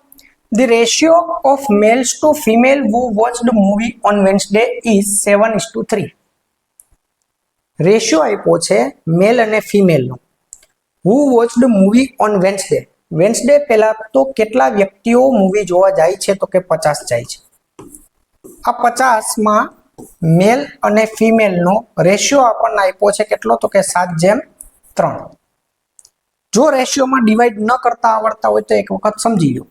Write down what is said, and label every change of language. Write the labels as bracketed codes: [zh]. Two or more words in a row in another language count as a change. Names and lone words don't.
[en] The ratio of males to female who watched the movie on Wednesday is 7:3. [gu] રેશિયો આપ્યો છે મેલ અને ફિમેલ નો. [en] Who watched the movie on Wednesday? [gu] વેન્સડે પહેલા તો કેટલા વ્યક્તિઓ મૂવી જોવા જાય છે? તો કે 50 જાય છે. આ 50 માં મેલ અને ફિમેલ નો રેશિયો આપણને આપ્યો છે કેટલો? તો કે 7:3. જો રેશિયોમાં ડિવાઈડ ન કરતા આવડતા હોય તો એક વખત સમજી લો.